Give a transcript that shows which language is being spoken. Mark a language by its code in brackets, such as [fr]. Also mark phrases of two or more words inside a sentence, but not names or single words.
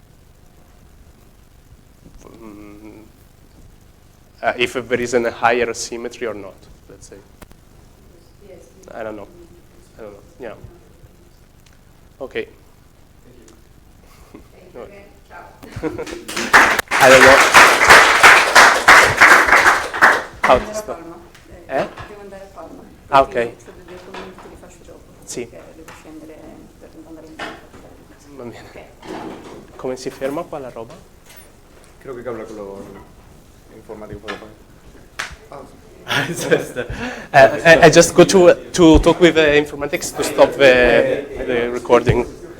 [en] If there is a higher symmetry or not, let's say. Yes. I don't know. I don't know. Yeah. Okay. Okay, ciao. I don't know. How to stop? Eh? [it] Devo andare a Palma. Ah, ok. Quindi se due commenti te li faccio dopo. Sì. Perché devo scendere per andare in banca. Va bene. Come si ferma qua la roba? [es] Creo que habla con los informáticos por lo menos. [en] I just go to talk with informatics to stop the recording.